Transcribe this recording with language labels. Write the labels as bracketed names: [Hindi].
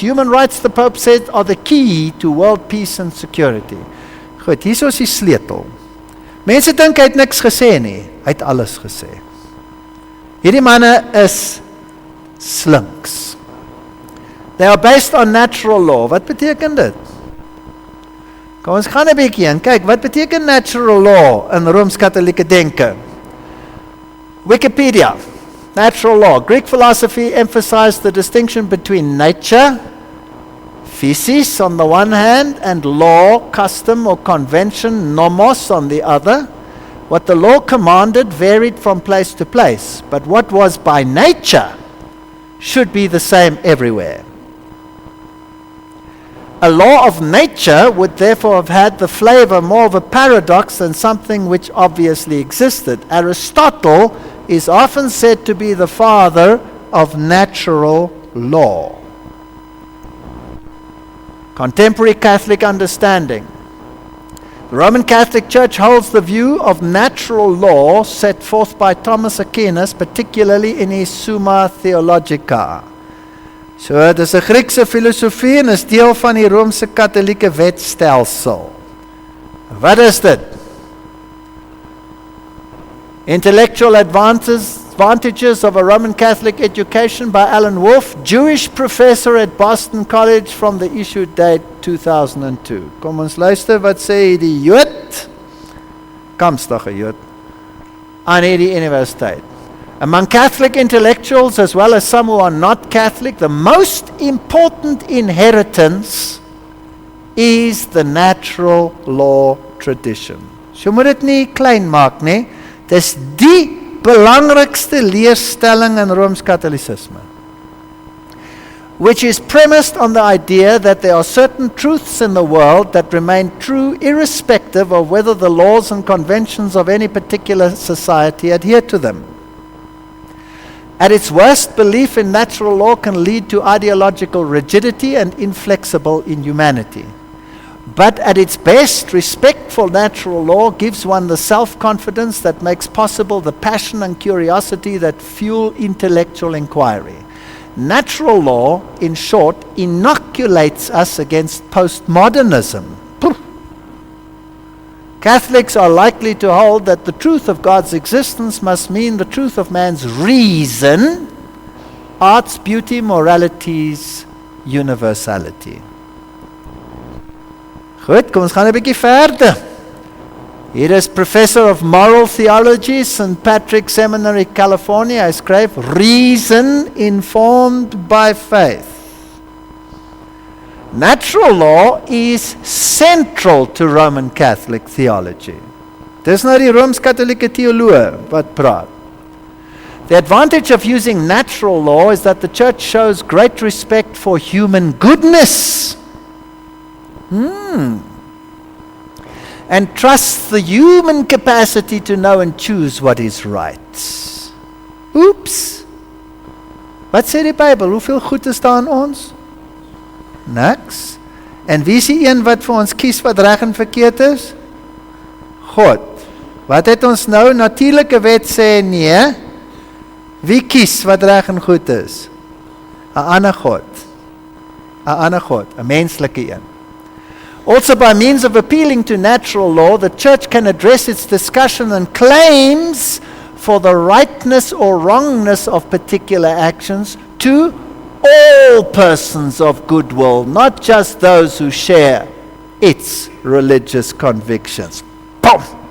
[English] Human rights, the Pope said, are the key to world peace and security. [Afrikaans] Goed, hier is die sleutel. Mense dink hy het niks gesê nie. Hy het alles gesê. Hierdie manne is slinks. [English] They are based on natural law. [Afrikaans] Wat beteken dit? Kom ons gaan 'n bietjie en kyk, wat beteken natural law in Rooms-Katholieke denke? [English] Wikipedia. Natural law. Greek philosophy emphasized the distinction between nature, physis on the one hand, and law, custom or convention, nomos on the other. What the law commanded varied from place to place, but what was by nature should be the same everywhere. A law of nature would therefore have had the flavor more of a paradox than something which obviously existed. Aristotle is often said to be the father of natural law. Contemporary Catholic understanding. The Roman Catholic Church holds the view of natural law set forth by Thomas Aquinas, particularly in his Summa Theologica. [Afrikaans] So, dit is 'n Griekse filosofie en is deel van die Romeinse Katholieke wetstelsel. Wat is dit? [English] Intellectual Advantages of a Roman Catholic Education by Alan Wolfe, Jewish professor at Boston College from the issue date 2002. [Afrikaans] Kom ons luister wat sê die Jood, kamstige Jood, aan hierdie universiteit. [English] Among Catholic intellectuals, as well as some who are not Catholic, the most important inheritance is the natural law tradition. [Afrikaans] So moet dit nie klein maak nie. Dis die belangrikste leerstelling in Rooms-Katholicisme, [English] which is premised on the idea that there are certain truths in the world that remain true irrespective of whether the laws and conventions of any particular society adhere to them. At its worst, belief in natural law can lead to ideological rigidity and inflexible inhumanity. But at its best, respect for natural law gives one the self-confidence that makes possible the passion and curiosity that fuel intellectual inquiry. Natural law, in short, inoculates us against postmodernism. Catholics are likely to hold that the truth of God's existence must mean the truth of man's reason, art's beauty, morality's universality. [Afrikaans] Goed, kom ons gaan 'n bietjie verder. Hier is Professor of Moral Theology, St. Patrick Seminary, California. Hy skryf, [English] Reason informed by faith. Natural law is central to Roman Catholic theology. [Afrikaans] Dis nou die Rooms-Katholieke teoloog wat praat. [English] The advantage of using natural law is that the church shows great respect for human goodness. And trusts the human capacity to know and choose what is right. [Afrikaans] Oeps. Wat sê die Bybel? Hoeveel goed is daar in ons? Niks. En wie is die een wat vir ons kies wat reg en verkeerd is? God. Wat het ons nou? Natuurlike wet sê nee. Wie kies wat reg en goed is? 'n ander God. 'n ander God, 'n menslike een. [English] Also, by means of appealing to natural law, the church can address its discussion and claims for the rightness or wrongness of particular actions to all persons of goodwill, not just those who share its religious convictions. Boom!